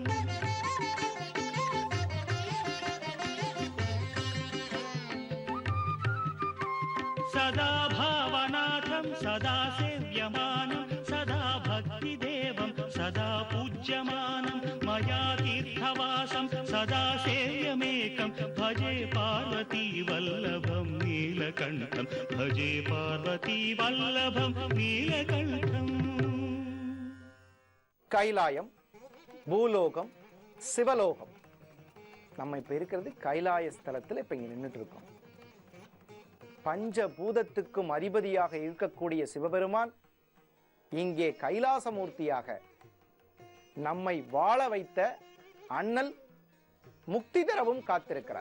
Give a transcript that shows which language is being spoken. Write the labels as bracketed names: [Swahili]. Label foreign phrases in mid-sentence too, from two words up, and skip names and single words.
[Sanskrit] सदा भावनाथं सदा सेव्यमानं सदा भक्तिदेवं सदा पूज्यमानं मया तीर्थवासं सदा सेव्यमेकं भजे पार्वतीवल्लभं नीलकण्ठं भजे पार्वतीवल्लभं नीलकण्ठम् [Tamil] கைலாயம், பூலோகம், சிவலோகம். நம்ம இப்ப இருக்கிறது கைலாய ஸ்தலத்தில் இப்ப இங்க நின்றுட்டு இருக்கோம். பஞ்சபூதத்துக்கும் அதிபதியாக இருக்கக்கூடிய சிவபெருமான் இங்கே கைலாசமூர்த்தியாக நம்மை வாழ வைத்த அண்ணல் முக்தி தரவும் காத்திருக்கிறார்.